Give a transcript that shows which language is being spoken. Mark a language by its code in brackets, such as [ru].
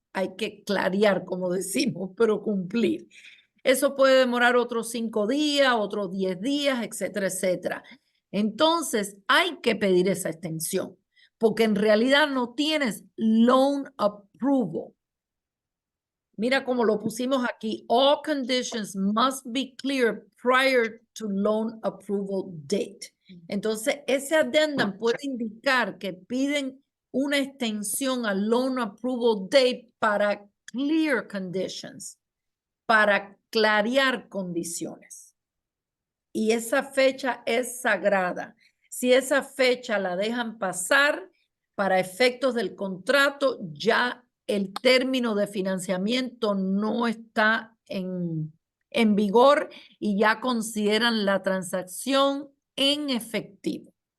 [es] Hay que clarear, como decimos, pero cumplir. Eso puede demorar otros 5 días, otros 10 días, etcétera, etcétera. Entonces, hay que pedir esa extensión, porque en realidad no tienes loan approval. Mira cómo lo pusimos aquí. [en] All conditions must be clear prior to loan approval date. [es] Entonces, ese addendum puede indicar que piden una extensión al loan approval date para [en] clear conditions, [es] para clarear condiciones. Y esa fecha es sagrada. Si esa fecha la dejan pasar para efectos del contrato, ya el término de financiamiento no está en vigor y ya consideran la transacción en efectivo.